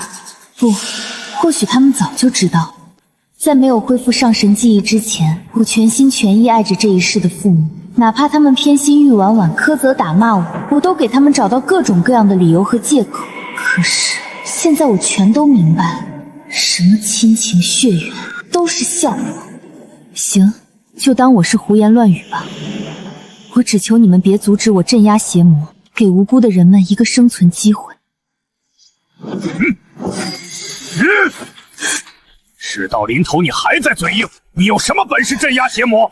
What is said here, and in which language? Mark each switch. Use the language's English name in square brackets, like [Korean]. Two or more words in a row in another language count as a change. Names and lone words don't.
[Chinese] 不，或許他們早就知道，在沒有恢復上神記憶之前，我全心全意愛着這一世的父母，哪怕他們偏心玉婉婉，苛責打罵我，我都給他們找到各種各樣的理由和借口。可是現在我全都明白了，什麼親情血緣都是笑話。行，就當我是胡言亂語吧。我只求你們別阻止我鎮壓邪魔，給無辜的人們一個生存機會。事到臨頭，你還在嘴硬，你有什麼本事鎮壓邪魔？